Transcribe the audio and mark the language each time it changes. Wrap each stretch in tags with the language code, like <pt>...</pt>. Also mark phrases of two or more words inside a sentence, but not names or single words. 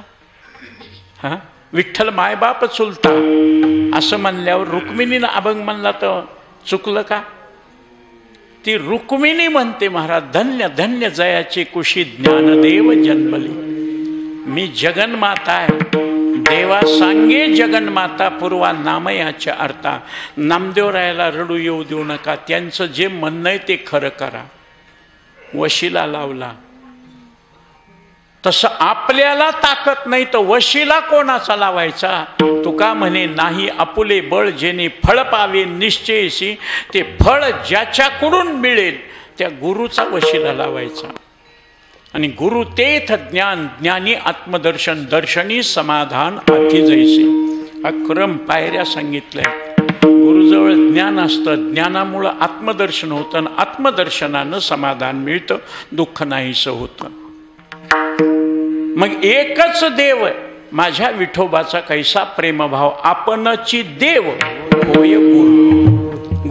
<mr>हा, विठ्ठल मायबाप चुलता असं म्हणल्यावर रुक्मिणीनं अभंग म्हणला तर चुकलं का? ती रुक्मिणी म्हणते महाराज, धन्य धन्य जयाचे कुशी ज्ञानदेव जन्मले. मी जगन्माता आहे, देवा सांगे जगन्माता, पूर्वा नामयाच्या अर्था. नामदेवरायाला रडू येऊ देऊ नका, त्यांचं जे म्हणणं आहे ते खरं करा. वशिला लावला तसं आपल्याला ताकद नाही तर वशिला कोणाचा लावायचा? तुका म्हणे नाही आपुले बळ, जेणे फळ पावे निश्चयशी, ते फळ ज्याच्याकडून मिळेल त्या गुरुचा वशिला लावायचा. आणि गुरु तेथ ज्ञान, ज्ञानी आत्मदर्शन, दर्शनी समाधान आती जैसे. हा क्रम पायऱ्या सांगितल्या. गुरुजवळ ज्ञान असतं, ज्ञानामुळं आत्मदर्शन होतं, आणि आत्मदर्शनानं समाधान मिळतं, दुःख नाहीसं होतं. मग एकच देव माझ्या विठोबाचा कैसा प्रेमभाव, आपणची देव होय गुरु.</mr>